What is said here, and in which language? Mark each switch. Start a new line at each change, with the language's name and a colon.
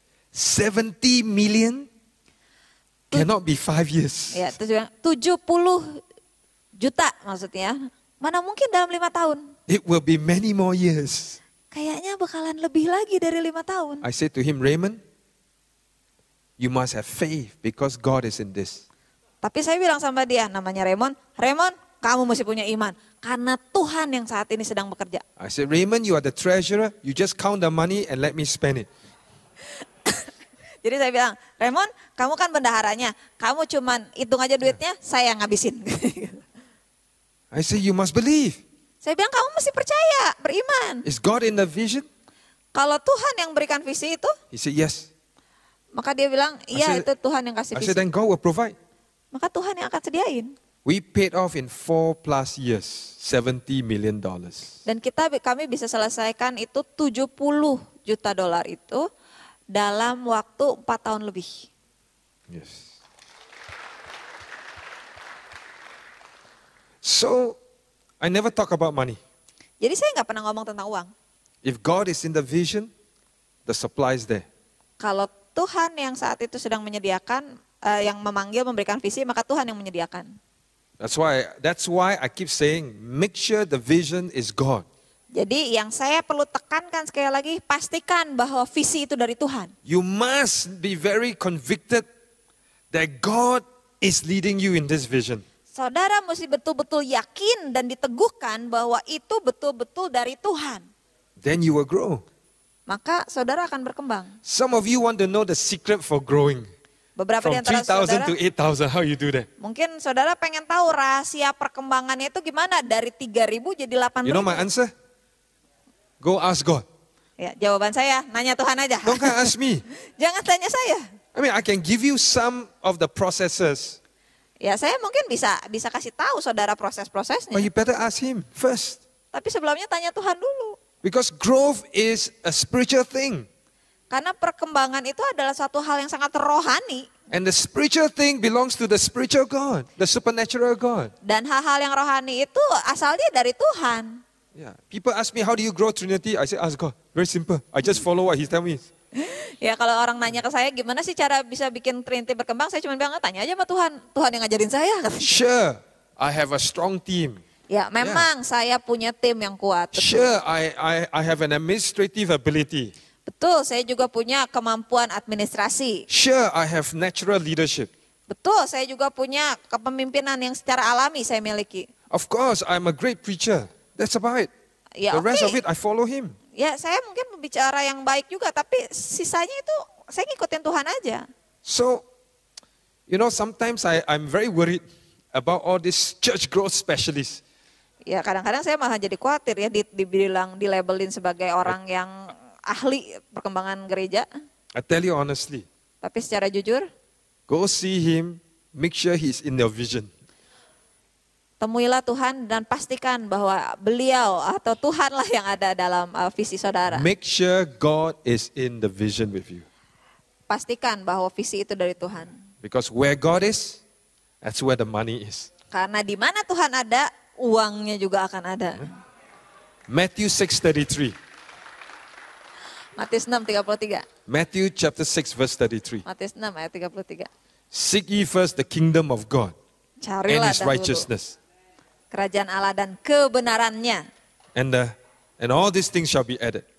English: 70 million cannot be 5 years.
Indonesian: Ya, terus dia bilang 70 juta maksudnya. Mana mungkin dalam 5 tahun?
English: It will be many more years.
Indonesian: Kayaknya bakalan lebih lagi dari 5 tahun.
English: I said to him, Raymond, you must have faith because God is in this.
Indonesian: Tapi saya bilang sama dia, namanya Raymond, kamu mesti punya iman. Karena Tuhan yang saat ini sedang bekerja.
English: I said, Raymond, you are the treasurer. You just count the money and let me spend it.
Indonesian: Jadi saya bilang, Raymond, kamu kan bendaharanya. Kamu cuman hitung aja duitnya, saya yang ngabisin.
English: I said, you must believe.
Indonesian: Saya bilang, kamu mesti percaya, beriman.
English: Is God in the vision?
Indonesian: Kalau Tuhan yang berikan visi itu,
English: He said, yes.
Indonesian: maka dia bilang, iya
English: I said-
Indonesian: itu Tuhan yang kasih
English: I said,
Indonesian: visi.
English: then God will provide.
Indonesian: Maka Tuhan yang akan sediain.
English: We paid off in 4+ years, $70 million.
Indonesian: Dan kami bisa selesaikan itu 70 juta dolar itu dalam waktu 4 tahun lebih.
English: Yes. So, I never talk about money.
Indonesian: Jadi saya nggak pernah ngomong tentang uang.
English: If God is in the vision, the supply is there.
Indonesian: Kalau Tuhan yang saat itu sedang menyediakan, yang memanggil memberikan visi, maka Tuhan yang menyediakan.
English: That's why I keep saying, make sure the vision is God.
Indonesian: Jadi yang saya perlu tekankan sekali lagi, pastikan bahwa visi itu dari Tuhan.
English: You must be very convicted that God is leading you in this vision.
Indonesian: Saudara mesti betul-betul yakin dan diteguhkan bahwa itu betul-betul dari Tuhan.
English: Then you will grow.
Indonesian: Maka saudara akan berkembang.
English: Some of you want to know the secret for growing.
Indonesian: Beberapa di antara
English: 3,000
Indonesian: saudara,
English: to 8,000, how you do that?
Indonesian: mungkin saudara pengen tahu rahasia perkembangannya itu gimana dari 3.000 jadi 8.000.
English: You know my answer? Go ask God.
Indonesian: Ya, jawaban saya, nanya Tuhan aja.
English: Don't come ask me.
Indonesian: Jangan tanya saya.
English: I mean, I can give you some of the processes,
Indonesian: Ya, saya mungkin bisa kasih tahu saudara proses-prosesnya.
English: but you better ask Him first.
Indonesian: Tapi sebelumnya tanya Tuhan dulu.
English: Because growth is a spiritual thing.
Indonesian: Karena perkembangan itu adalah suatu hal yang sangat rohani.
English: And the spiritual thing belongs to the spiritual God, the supernatural God.
Indonesian: Dan hal-hal yang rohani itu asalnya dari Tuhan.
English: Yeah. People ask me, how do you grow Trinity? I say, ask God. Very simple. I just follow what He tell me.
Indonesian: Ya kalau orang nanya ke saya gimana sih cara bisa bikin Trinity berkembang, saya cuma bilang tanya aja sama Tuhan. Tuhan yang ngajarin saya.
English: Sure, I have a strong team.
Indonesian: Ya memang saya punya tim yang kuat. Betul.
English: Sure, I have an administrative ability.
Indonesian: Betul, saya juga punya kemampuan administrasi.
English: Sure, I have natural leadership.
Indonesian: Betul, saya juga punya kepemimpinan yang secara alami saya miliki.
English: Of course, I'm a great preacher. That's about it.
Indonesian: Ya
English: The rest
Indonesian: oke.
English: of it, I follow Him.
Indonesian: Ya saya mungkin pembicara yang baik juga, tapi sisanya itu saya ngikutin Tuhan aja.
English: So, you know, sometimes I'm very worried about all these church growth specialists.
Indonesian: Ya kadang-kadang saya malah jadi khawatir ya dibilang dilabelin sebagai orang yang ahli perkembangan gereja.
English: I tell you honestly,
Indonesian: Tapi secara jujur,
English: go see Him, make sure He's in your vision.
Indonesian: temuilah Tuhan dan pastikan bahwa beliau atau Tuhanlah yang ada dalam visi saudara.
English: Make sure God is in the vision with you.
Indonesian: Pastikan bahwa visi itu dari Tuhan.
English: Because where God is, that's where the money is.
Indonesian: Karena di mana Tuhan ada, uangnya juga akan ada.
English: Matthew 6:33.
Indonesian: Matius 6:33.
English: Matthew chapter 6 verse 33.
Indonesian: Matius 6 ayat 33.
English: Seek ye first the kingdom of God and
Indonesian: Carilah
English: His
Indonesian: dahulu
English: righteousness.
Indonesian: kerajaan Allah dan kebenarannya.
English: And all these things shall be added.